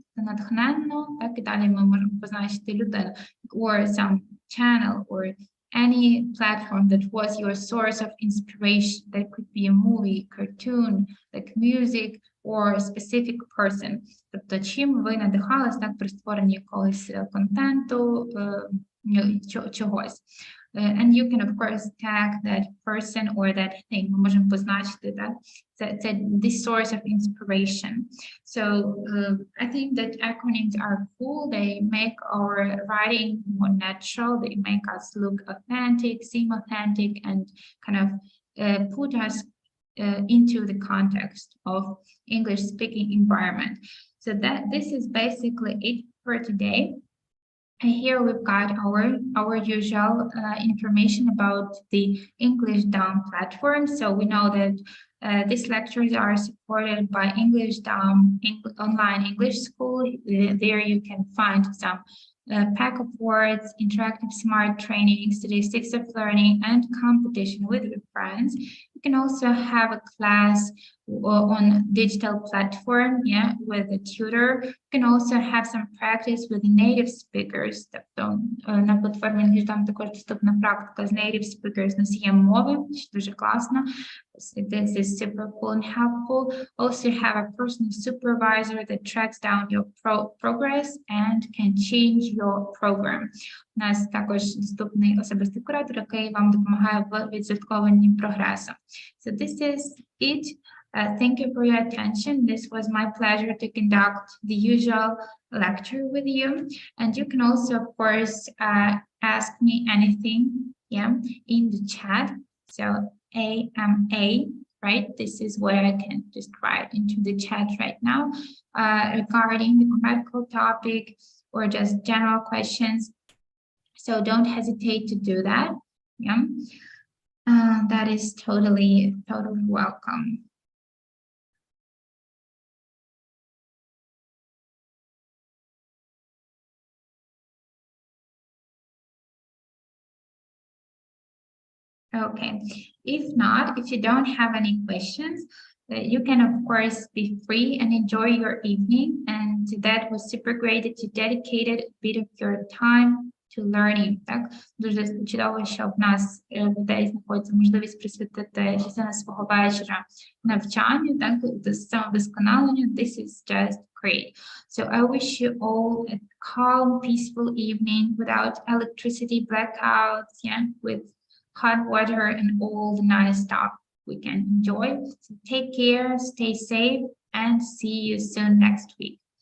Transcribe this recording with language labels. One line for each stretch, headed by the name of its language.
Ukrainian: Натхненно, так і далі ми можемо позначити людину,
English: or some channel or any platform that was your source of inspiration. That could be a movie, cartoon, like music, or a specific person.
Ukrainian: Тобто, чим ви надихались так при створенні якогось контенту, чогось.
English: And you can, of course, tag that person or that thing.
Ukrainian: Ми можемо позначити, так?
English: Це this source of inspiration. So I think that acronyms are cool. They make our writing more natural. They make us look authentic, seem authentic, and kind of put us into the context of English-speaking environment. So this is basically it for today. And here we've got our usual information about the Englishdom platform. So we know that these lectures are supported by Englishdom online English school. There you can find some pack of words, interactive smart training, statistics of learning, and competition with your friends. You can also have a class on digital platform, yeah, with a tutor. You can also have some practice with native speakers.
Ukrainian: Тобто на платформі Englishdom також доступна практика з native speakers носієм мови, що дуже класно.
English: This is super cool and helpful. Also have a personal supervisor that tracks down your progress and can change your program.
Ukrainian: У нас також доступний особистий куратор, який вам допомагає в відслідкуванні прогресу.
English: So this is it. Thank you for your attention. This was my pleasure to conduct the usual lecture with you. And you can also, of course, ask me anything, yeah, in the chat. So AMA, right? This is what I can just write into the chat right now regarding the grammatical topic or just general questions. So don't hesitate to do that. Yeah, that is totally welcome. Okay. If not, if you don't have any questions, you can, of course, be free and enjoy your evening. And that was super great that you dedicated a bit of your time to learning.
Ukrainian: Так, дуже чудово, що в нас людей знаходиться можливість присвятити частину свого вечора навчанню, так, самовдосконаленню.
English: This is just great. So I wish you all a calm, peaceful evening without electricity blackouts, yeah, with hot water and all the nice stuff we can enjoy. So take care, stay safe, and see you soon next week.